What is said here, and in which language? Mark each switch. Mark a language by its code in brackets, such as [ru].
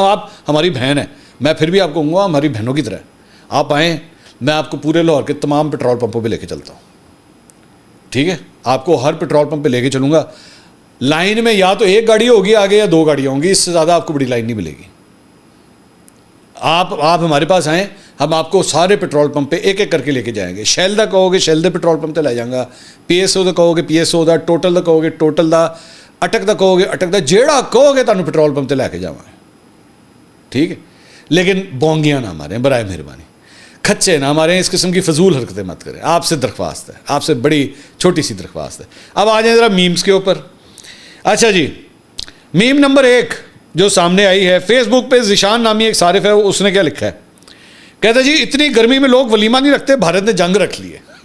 [ur] آپ ہماری بہن ہیں, میں پھر بھی آپ کو کہوں گا ہماری بہنوں کی طرح آپ آئیں, میں آپ کو پورے لاہور کے تمام پیٹرول پمپوں پہ لے کے چلتا ہوں. ٹھیک ہے, آپ کو ہر پیٹرول پمپ پہ لے کے چلوں گا. لائن میں یا تو 1 گاڑی ہوگی آگے یا 2 گاڑیاں ہوں گی, اس سے زیادہ آپ کو بڑی لائن نہیں ملے گی. آپ ہمارے پاس آئیں, ہم آپ کو سارے پیٹرول پمپ پہ ایک ایک کر کے لے کے جائیں گے. [pa] شیل دا کہو گے شیل دے پیٹرول پمپ تے لے جاؤں گا, پی ایس او دا کہو گے پی ایس او دا, ٹوٹل دا کہو گے ٹوٹل دا, اٹک دا کہو گے اٹک دا, جیڑا کہو گے تمہیں پیٹرول پمپ تے لے کے جاؤں گا. [ur] ٹھیک ہے, لیکن بونگیاں نہ ماریں برائے مہربانی. کھچے نہ ماریں, اس قسم کی فضول حرکتیں مت کریں, آپ سے درخواست ہے, آپ سے بڑی چھوٹی سی درخواست ہے. اب آ جائیں ذرا میمز کے اوپر. اچھا جی, میم نمبر 1 جو سامنے آئی ہے فیس بک پہ, ذیشان نامی ایک صارف ہے, اس نے کیا لکھا ہے, کہتا ہے جی اتنی گرمی میں لوگ ولیمہ نہیں رکھتے, بھارت نے جنگ رکھ لی ہے.